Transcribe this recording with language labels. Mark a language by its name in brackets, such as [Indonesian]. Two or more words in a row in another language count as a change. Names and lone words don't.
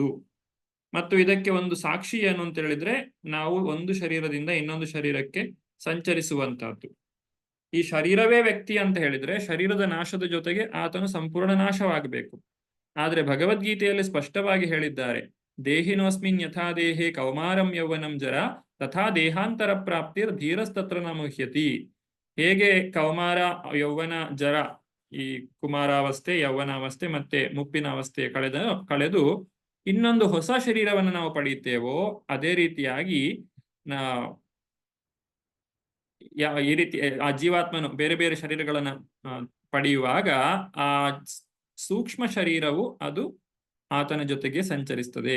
[Kannada] ಮತ್ತು ಇದಕ್ಕೆ ಒಂದು ಸಾಕ್ಷಿ ಏನು ಅಂತ ಹೇಳಿದ್ರೆ, ನಾವು ಒಂದು ಶರೀರದಿಂದ ಇನ್ನೊಂದು ಶರೀರಕ್ಕೆ ಸಂಚರಿಸುವಂತಹದ್ದು. ಈ ಶರೀರವೇ ವ್ಯಕ್ತಿ ಅಂತ ಹೇಳಿದ್ರೆ ಶರೀರದ ನಾಶದ ಜೊತೆಗೆ ಆತನು ಸಂಪೂರ್ಣ ನಾಶವಾಗಬೇಕು. ಆದ್ರೆ ಭಗವದ್ಗೀತೆಯಲ್ಲಿ ಸ್ಪಷ್ಟವಾಗಿ ಹೇಳಿದ್ದಾರೆ, [Sanskrit] ದೇಹಿನೋಸ್ಮಿನ್ ಯಥಾ ದೇಹೇ ಕೌಮಾರಂ ಯೌವನಂ ಜರ ತಥಾ ದೇಹಾಂತರ ಪ್ರಾಪ್ತಿರ್ ಧೀರಸ್ತತ್ರ ನ ಮುಹ್ಯತಿ. [Kannada] ಹೇಗೆ ಕೌಮಾರ, ಯೌವನ, ಜರ, ಈ ಕುಮಾರಾವಸ್ಥೆ, ಯೌವನಾವಸ್ಥೆ ಮತ್ತೆ ಮುಪ್ಪಿನ ಅವಸ್ಥೆ ಕಳೆದು ಇನ್ನೊಂದು ಹೊಸ ಶರೀರವನ್ನು ನಾವು ಪಡೆಯುತ್ತೇವೋ ಅದೇ ರೀತಿಯಾಗಿ ಈ ರೀತಿ ಆ ಜೀವಾತ್ಮನು ಬೇರೆ ಬೇರೆ ಶರೀರಗಳನ್ನ ಪಡೆಯುವಾಗ ಆ ಸೂಕ್ಷ್ಮ ಶರೀರವು ಅದು ಆತನ ಜೊತೆಗೆ ಸಂಚರಿಸ್ತದೆ.